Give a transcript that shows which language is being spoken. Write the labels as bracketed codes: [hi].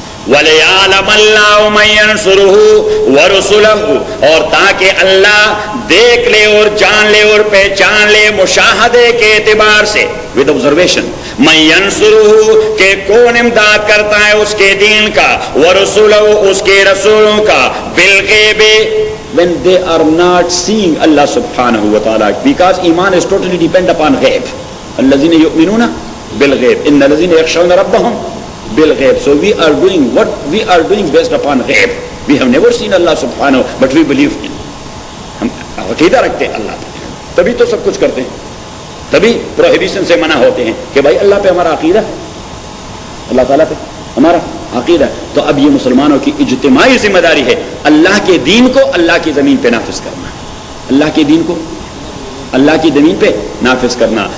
[ar] وَلِيَعْلَمَ اللَّهُ مَن يَنصُرُهُ وَرُسُلَهُ، [ur] اور تاکہ اللہ دیکھ لے اور جان لے اور پہچان لے مشاہدے کے اعتبار سے، [en] with observation, [ar] مَن يَنصُرُهُ، [ur] کہ کون امداد کرتا ہے اس کے دین کا، [ar] وَرُسُلَهُ، [ur] اس کے رسولوں کا، [ar] بِالْغَیبِ، [en] when they are not seeing Allah subhanahu wa ta'ala, because iman is totally depend upon ghaib. [ar] الَّذِينَ يُؤْمِنُونَ بِالْغَيْبِ إِنَّ الَّذِينَ يَخْشَوْنَ رَبَّهُمْ بالغیب. [en] So we are doing what we are doing based upon غیب. We have never seen Allah subhanahu, but we believe in. [ur] ہم عقیدہ رکھتے ہیں اللہ پہ، تبھی تو سب کچھ کرتے ہیں، تبھی پروہیبیشن سے منع ہوتے ہیں کہ بھائی اللہ پہ ہمارا عقیدہ ہے، اللہ تعالیٰ پہ ہمارا عقیدہ ہے. تو اب یہ مسلمانوں کی اجتماعی ذمہ داری ہے اللہ کے دین کو اللہ کی زمین پہ نافذ کرنا، اللہ کے دین کو اللہ کی زمین پہ نافذ کرنا.